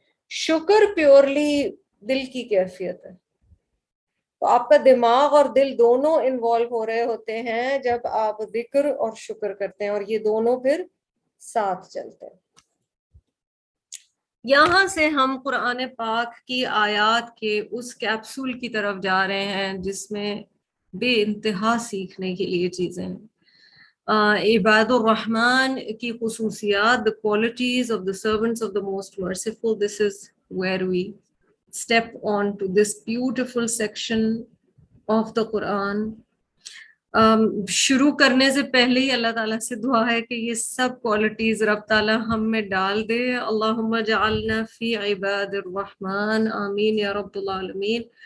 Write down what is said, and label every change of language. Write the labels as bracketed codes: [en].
[ur] شکر پیورلی دل کی کیفیت ہے. تو آپ کا دماغ اور دل دونوں انوالو ہو رہے ہوتے ہیں جب آپ ذکر اور شکر کرتے ہیں، اور یہ دونوں پھر ساتھ چلتے ہیں. یہاں سے ہم قرآن پاک کی آیات کے اس کیپسول کی طرف جا رہے ہیں جس میں بے انتہا سیکھنے کے لیے چیزیں ہیں. عباد الرحمن کی خصوصیات، [en] the qualities of the servants of the most merciful. This is where we step on to this beautiful section of the Quran. [ur] شروع کرنے سے پہلے ہی اللہ تعالیٰ سے دعا ہے کہ یہ سب کوالٹیز رب تعالیٰ ہم میں ڈال دے. [ar] اللہم جعلنا فی عباد الرحمن، آمین یا رب العالمین.